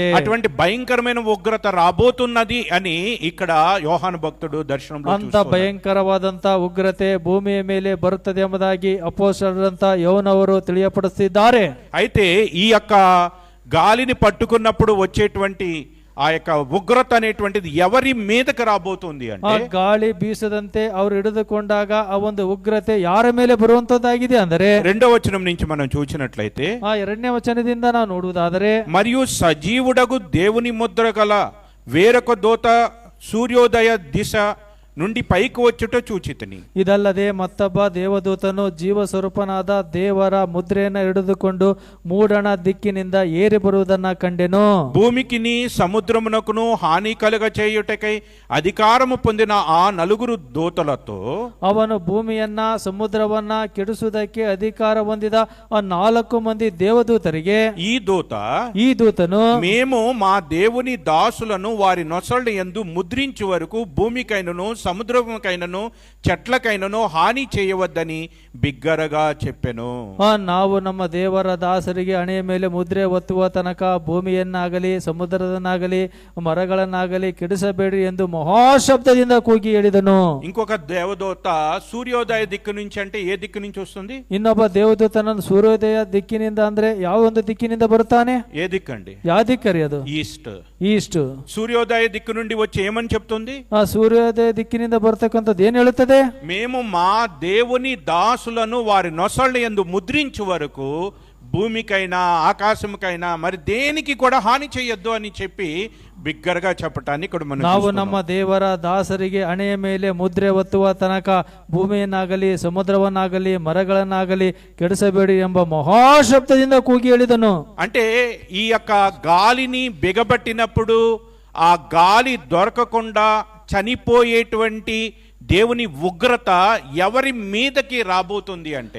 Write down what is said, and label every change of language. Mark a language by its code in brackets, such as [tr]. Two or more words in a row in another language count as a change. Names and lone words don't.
[te] అటువంటి భయంకరమైన ఉగ్రత రాబోతున్నది అని ఇక్కడ యోహాను భక్తుడు దర్శనంలో [kn] ಅಂತ [te] చూస్తున్నాడు. [kn] ಭಯಂಕರವಾದಂತ ಉಗ್ರತೆ ಭೂಮಿಯ ಮೇಲೆ ಬರುತ್ತದೆ ಎಂಬುದಾಗಿ ಅಪೊಸ್ತಲರಾದಂತ ಯೋಹನವರು ತಿಳಿಯಪಡಿಸಿದ್ದಾರೆ. [te] అయితే ఈ యొక్క గాలిని పట్టుకున్నప్పుడు వచ్చేటువంటి ఆ యొక్క ఉగ్రత అనేటువంటిది ఎవరి మీదకి రాబోతుంది [kn] ಆ [te] అంటే, [kn] ಗಾಳಿ ಬೀಸದಂತೆ ಅವರು ಹಿಡಿದುಕೊಂಡಾಗ ಆ ಒಂದು ಉಗ್ರತೆ ಯಾರ ಮೇಲೆ ಬರುವಂತದ್ದಾಗಿದೆ ಅಂದರೆ, [te] 2వ వచనం నుంచి మనం చూసినట్లయితే, [kn] ಆ 2ನೇ ವಚನದಿಂದ ನಾವು ನೋಡುವುದಾದರೆ, [te] మరియు సజీవుడగు దేవుని ముద్ర గల వేరొక దూత సూర్యోదయ దిశ నుండి పైకి వచ్చుట చూచితిని. [kn] ಇದಲ್ಲದೆ ಮತ್ತೊಬ್ಬ ದೇವದೂತನು ಜೀವ ಸ್ವರೂಪನಾದ ದೇವರ ಮುದ್ರೆಯನ್ನು ಹಿಡಿದುಕೊಂಡು ಮೂಡಣ ದಿಕ್ಕಿನಿಂದ ಏರಿ ಬರುವುದನ್ನ ಕಂಡೆನು. [te] భూమికిని సముద్రమునకును హాని కలుగ చేయుటకై అధికారము పొందిన ఆ 4 దూతలతో, [kn] ಅವನು ಭೂಮಿಯನ್ನ ಸಮುದ್ರವನ್ನ ಕೆಡಿಸುವುದಕ್ಕೆ ಅಧಿಕಾರ ಹೊಂದಿದ ಆ 4 ಮಂದಿ ದೇವದೂತರಿಗೆ [te] ఈ దూత [kn] ದೂತನು, [te] మేము మా దేవుని దాసులను వారి నొసళ్ళ యందు ముద్రించు వరకు భూమికైనను సముద్రముకైనను చెట్లకైనను హాని చేయవద్దని బిగ్గరగా చెప్పెను. [kn] ನಾವು ನಮ್ಮ ದೇವರ ದಾಸರಿಗೆ ಹಣೆಯ ಮೇಲೆ ಮುದ್ರೆ ಒತ್ತುವ ತನಕ ಭೂಮಿಯನ್ನಾಗಲಿ ಸಮುದ್ರದನ್ನಾಗಲಿ ಮರಗಳನ್ನಾಗಲಿ ಕೆಡಿಸಬೇಡಿ ಎಂದು ಮಹಾಶಬ್ದದಿಂದ ಕೂಗಿ ಹೇಳಿದನು. [te] ఇంకొక దేవదూత సూర్యోదయ దిక్కు నుంచి, అంటే ఏ దిక్కు నుంచి వస్తుంది? [kn] ಇನ್ನೊಬ್ಬ ದೇವದೂತನನ್ನು ಸೂರ್ಯೋದಯ ದಿಕ್ಕಿನಿಂದ ಅಂದ್ರೆ ಯಾವ ಒಂದು ದಿಕ್ಕಿನಿಂದ ಬರುತ್ತಾನೆ? [te] ఏ దిక్కు అండి? [kn] ಯಾವ ದಿಕ್ಕರಿ ಅದು? [te] ఈస్ట్. [kn] ಈಸ್ಟ್. [te] సూర్యోదయ దిక్కు నుండి వచ్చి ఏమని చెప్తుంది? [kn] ಆ ಸೂರ್ಯೋದಯ ದಿಕ್ಕಿನಿಂದ ಬರ್ತಕ್ಕಂಥದ್ದು ಏನ್ ಹೇಳುತ್ತದೆ? [te] మేము మా దేవుని దాసులను వారి నొసళ్ళ యందు ముద్రించు వరకు భూమికైనా ఆకాశముకైనా మరి దేనికి కూడా హాని చేయొద్దు అని చెప్పి బిగ్గరగా చెప్పటాన్ని ఇక్కడ మనం [kn] ನಾವು [te] చూస్తున్నాం. [kn] ನಮ್ಮ ದೇವರ ದಾಸರಿಗೆ ಹಣೆಯ ಮೇಲೆ ಮುದ್ರೆ ಒತ್ತುವ ತನಕ ಭೂಮಿಯನ್ನಾಗಲಿ ಸಮುದ್ರವನ್ನಾಗಲಿ ಮರಗಳನ್ನಾಗಲಿ ಕೆಡಿಸಬೇಡಿ ಎಂಬ ಮಹಾಶಬ್ದದಿಂದ ಕೂಗಿ ಹೇಳಿದನು. [te] అంటే ఈ యొక్క గాలిని బిగబట్టినప్పుడు ఆ గాలి దొరకకుండా చనిపోయేటువంటి దేవుని ఉగ్రత ఎవరి మీదకి రాబోతుంది అంటే,